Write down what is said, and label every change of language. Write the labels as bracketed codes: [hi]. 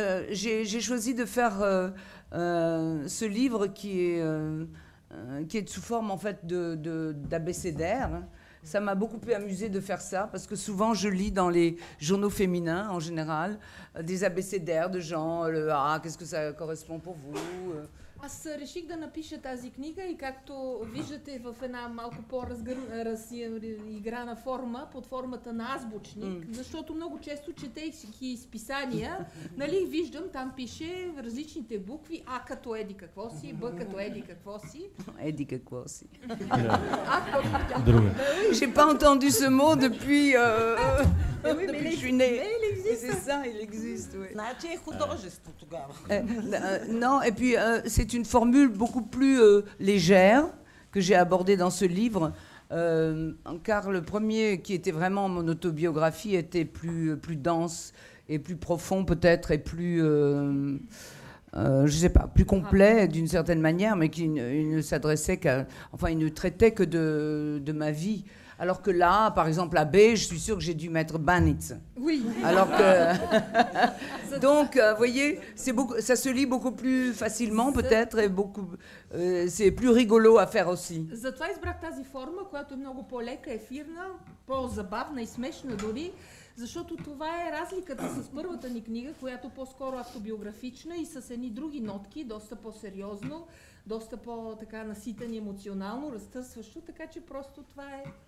[fr] J'ai choisi de faire ce livre qui est sous forme en fait d'abécédaire. Ça m'a beaucoup amusé de faire ça parce que souvent je lis dans les journaux féminins en général des abécédaires de gens, qu'est-ce que ça correspond pour vous. [bg] Аз реших да напиша тази книга и както виждате в една малко по-разиграна форма, под формата на азбучник, защото много често четейки изписания, нали, виждам, там пише различните букви, А като еди какво си, Б като еди какво си. Еди какво си. Друга. [fr] J'ai pas entendu ce mot depuis que je suis née. C'est ça, il existe, oui. [bg] Значи е художество тогава. [fr] Non, et puis c'est une formule beaucoup plus légère que j'ai abordée dans ce livre, car le premier, qui était vraiment mon autobiographie, était plus dense et plus profond peut-être, et plus, je sais pas, plus complet d'une certaine manière, mais qui ne s'adressait enfin, il ne traitait que de ma vie. Alors que là, par exemple, à B, je suis sûre que j'ai dû mettre Banitz. Oui. Alors que... Donc, vous voyez, ça se lit beaucoup plus facilement peut-être, et c'est plus rigolo à faire aussi. [bg] Затова избрах тази форма, която е много по-лека, ефирна, по-забавна и смешна дори, защото това е разликата с първата ни книга, която по-скоро автобиографична и с едни други нотки, доста по-сериозно, доста по-така наситени емоционално, разтърсващо, така че просто това е...